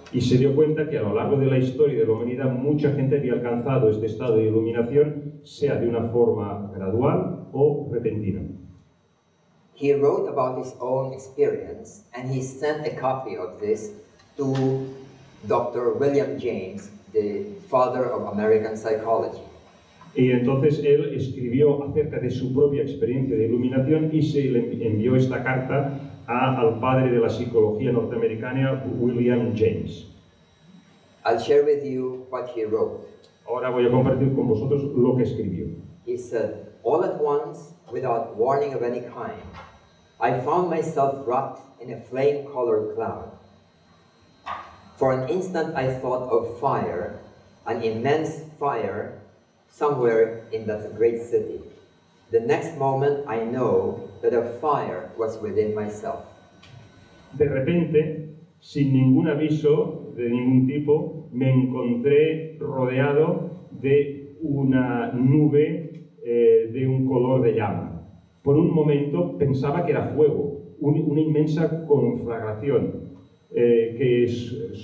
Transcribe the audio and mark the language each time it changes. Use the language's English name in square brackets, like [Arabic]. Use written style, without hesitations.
[Spanish] Y se dio cuenta que a lo largo de la historia de la humanidad mucha gente había alcanzado este estado de iluminación, sea de una forma gradual o repentina. [English] He wrote about his own experience, and he sent a copy of this to Dr. William James, the father of American psychology. [Spanish] Y entonces él escribió acerca de su propia experiencia de iluminación y se le envió esta carta al padre de la psicología norteamericana, William James. [English] I'll share with you what he wrote. [Spanish] Ahora voy a compartir con vosotros lo que escribió. [English] He said, all at once, without warning of any kind, I found myself wrapped in a flame-colored cloud. For an instant I thought of fire, an immense fire, somewhere in that great city. The next moment I know that a fire was within myself. [Spanish] De repente, sin ningún aviso de ningún tipo, me encontré rodeado de una nube de un color de llama. Por un momento pensaba que era fuego, una inmensa conflagración que es